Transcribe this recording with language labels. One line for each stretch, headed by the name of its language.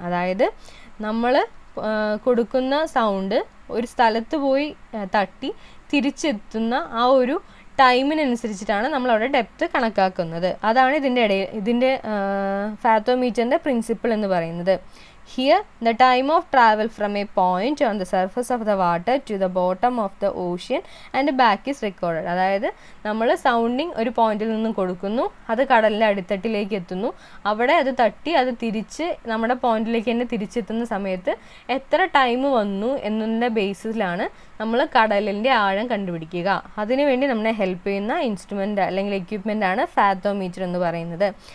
Malayalam: അതായത് നമ്മൾ കൊടുക്കുന്ന സൗണ്ട് ഒരു സ്ഥലത്ത് പോയി തട്ടി തിരിച്ചെത്തുന്ന ആ ഒരു ടൈമിനനുസരിച്ചിട്ടാണ് നമ്മളവിടെ ഡെപ്ത് കണക്കാക്കുന്നത്. അതാണ് ഇതിൻ്റെ ഫാത്തോമീറ്ററിൻ്റെ പ്രിൻസിപ്പിൾ എന്ന് പറയുന്നത്.
English: Here, the time of travel from a point on the surface of the water to the bottom of the ocean and back is recorded.
Malayalam: അതായത് നമ്മൾ സൗണ്ടിങ് ഒരു പോയിന്റിൽ നിന്നും കൊടുക്കുന്നു, അത് കടലിൻ്റെ അടിത്തട്ടിലേക്ക് എത്തുന്നു, അവിടെ അത് തട്ടി അത് തിരിച്ച് നമ്മുടെ പോയിന്റിലേക്ക് തന്നെ തിരിച്ചെത്തുന്ന സമയത്ത് എത്ര ടൈം വന്നു എന്നതിൻ്റെ ബേസിസിലാണ് നമ്മൾ കടലിൻ്റെ ആഴം കണ്ടുപിടിക്കുക. അതിനുവേണ്ടി നമ്മളെ ഹെൽപ്പ് ചെയ്യുന്ന ഇൻസ്ട്രുമെൻ്റ് അല്ലെങ്കിൽ എക്യുപ്മെൻ്റാണ് ഫാത്തോമീറ്റർ എന്ന് പറയുന്നത്.